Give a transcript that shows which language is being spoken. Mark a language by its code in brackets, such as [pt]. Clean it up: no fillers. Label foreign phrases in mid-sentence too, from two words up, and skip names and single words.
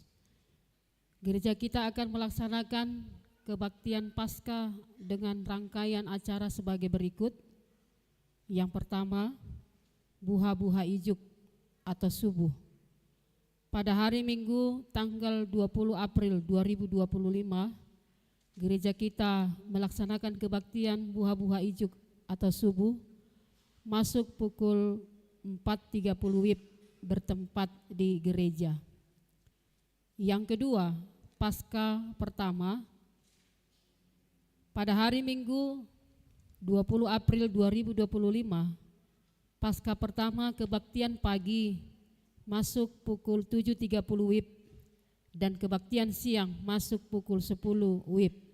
[id] Gereja kita akan melaksanakan kebaktian Paskah dengan rangkaian acara sebagai berikut. Yang pertama, [bbc] buha-buha ijuk [id] atau subuh. Pada hari Minggu tanggal 20 April 2025, gereja kita melaksanakan kebaktian [bbc] buha-buha ijuk [id] atau subuh masuk pukul 4.30 WIB bertempat di gereja. Yang kedua, Paskah pertama pada hari Minggu 20 April 2025, Paskah pertama kebaktian pagi masuk pukul 7.30 WIB dan kebaktian siang masuk pukul 10 WIB.